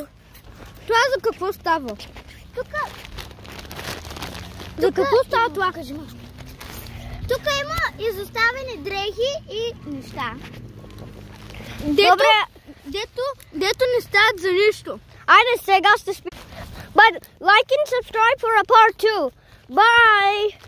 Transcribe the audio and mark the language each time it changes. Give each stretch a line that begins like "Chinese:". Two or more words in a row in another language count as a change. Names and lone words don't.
Bulgarian: Това за какво става? За какво става това? Кажи малко. Тук има изоставени дрехи и неща. Дето не стават за нищо. Айде сега ще спи.
English: But like and subscribe for a part 2. Bye!